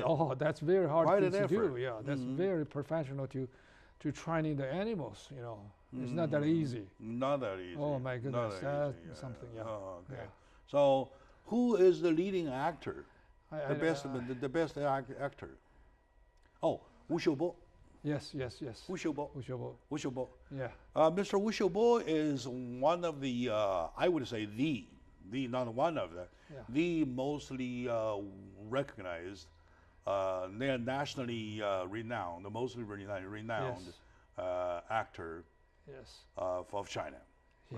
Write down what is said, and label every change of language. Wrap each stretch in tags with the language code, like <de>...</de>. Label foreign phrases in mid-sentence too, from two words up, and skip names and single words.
<en>Oh, that's very hard Quite thing an to do. effort. Yeah, that's very professional to training the animals. You know, it's not that easy. Not that easy. Oh my goodness, Not that that's easy. something. Yeah. Oh, okay. Yeah. So, who is the leading actor? I- The best actor? Oh, Wu Xiubo. Yes. Wu Xiubo. Wu Wu Xiubo. Yeah. Mr. Wu Xiubo is one of the, I would say not one of the mostly recognized, nationally renowned, the mostly renowned actor Yes. of China, right?</en>